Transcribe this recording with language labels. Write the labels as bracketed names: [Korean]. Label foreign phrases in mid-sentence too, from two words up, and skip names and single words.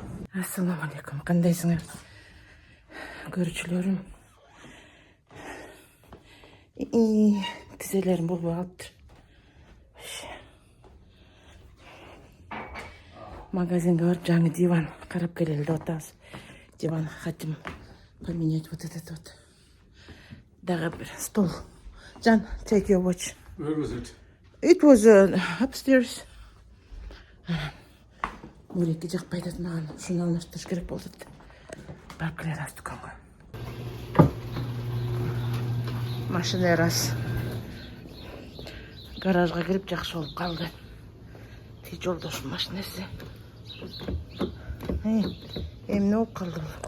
[Kyrgyz] Ассаламу алейкум. Кандайсыңар? Көрүүчүлөрүм. Тизелерим болбой калыптыр. Магазинге барып жаңы диван карап келели деп атабыз. [Russian] Диван хотим поменять вот этот вот. [Kyrgyz] Дагы бир стол. Жан, [English] take your watch. Where was it? It was upstairs. [Kyrgyz] Муреке жакпай атат маған. Ушуну алмаштырыш керек болду деп. Барып келе атабыз дүкөнгө. Машина раз. Гаражга кирип жакшы болуп калды. Ти жолдошум машинасы. Эмне болуп калды бул?